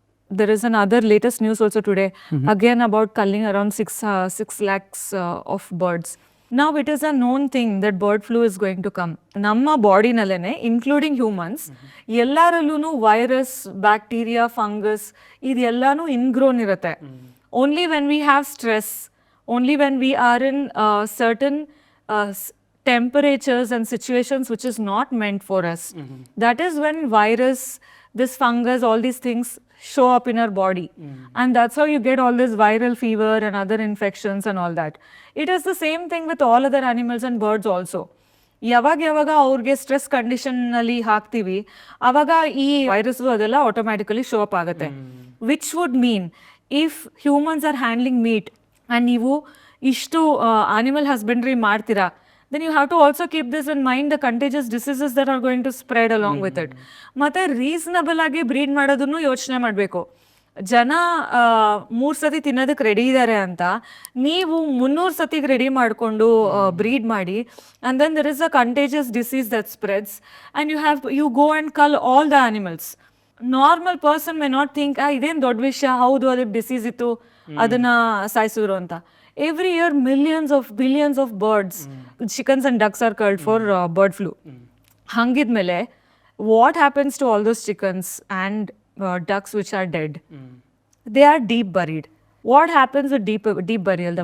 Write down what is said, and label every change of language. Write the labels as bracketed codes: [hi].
[en] There is another latest news also today, again about culling around 6 lakhs of birds. Now it is a known thing that bird flu is going to come. [kn] ನಮ್ಮ ಬಾಡಿನಲ್ಲೇ including humans ಎಲ್ಲರಲ್ಲೂ virus, bacteria, fungus ಇದೆಲ್ಲಾನು ಇನ್ಗ್ರೋನ್ ಇರುತ್ತೆ. [en] Only when we have stress, only when we are in certain temperatures and situations which is not meant for us. That is when virus, this fungus, all these things show up in our body. And that's how you get all this viral fever and other infections and all that. It is the same thing with all other animals and birds also. [kn] ಯಾವಾಗ ಅವ್ರಿಗೆ stress ಕಂಡೀಷನ್ನಲ್ಲಿ ಹಾಕ್ತೀವಿ ಆವಾಗ ಈ virus ಅದೆಲ್ಲ automatically show up ಆಗುತ್ತೆ. [en] which would mean if humans are handling meat and [kn] ನೀವು ಇಷ್ಟು animal husbandry ಮಾಡ್ತೀರಾ, [en] then you have to also keep this in mind, the contagious diseases that are going to spread along with it. [kn] ಮತ್ತೆ reasonable ಆಗಿ bread ಮಾಡೋದನ್ನು ಯೋಚನೆ ಮಾಡಬೇಕು. ಜನ 3 ಸತಿ ತಿನ್ನೋದಕ್ಕೆ ರೆಡಿ ಇದ್ದಾರೆ ಅಂತ ನೀವು 300 ಸತಿಗೆ ರೆಡಿ ಮಾಡಿಕೊಂಡು ಬ್ರೀಡ್ ಮಾಡಿ, [en] and then there is a contagious disease that spreads and you go and cull all the animals. Normal person may not think [kn] ಇದೇನು ದೊಡ್ಡ ವಿಷಯ, ಹೌದು ಅದಕ್ಕೆ ಡಿಸೀಸ್ ಇತ್ತು ಅದನ್ನ ಸಾಯಿಸಿದ್ರು ಅಂತ. [en] Every year billions of birds, chickens and ducks are culled for bird flu. [kn] ಹಂಗಿದ್ಮೇಲೆ [en] what happens to all those chickens and ducks which are dead? They are deep buried. What happens with deep burial?